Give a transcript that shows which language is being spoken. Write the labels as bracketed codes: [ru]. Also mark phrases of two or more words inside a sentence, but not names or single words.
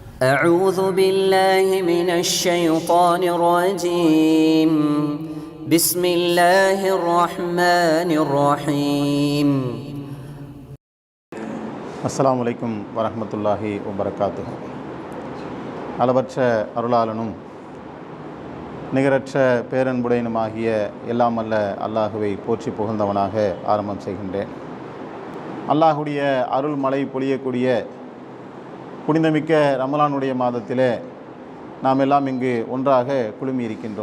[ar] أعوذ بالله من الشيطان الرجيم بسم الله الرحمن الرحيم السلام عليكم ورحمة الله وبركاته. [ta] அளவற்ற அருளாளனும் நிகரற்ற பேரன்புடையனுமாகிய எல்லாம் அல்ல அல்லாஹுவை போற்றி புகழ்ந்தவனாக ஆரம்பம் செய்கின்றேன். அல்லாஹுடைய அருள் மழை பொழியக்கூடிய புனிதமிக்க ரமலானுடைய மாதத்திலே நாம் எல்லாம் இங்கு ஒன்றாக குழுமி இருக்கின்றோம்.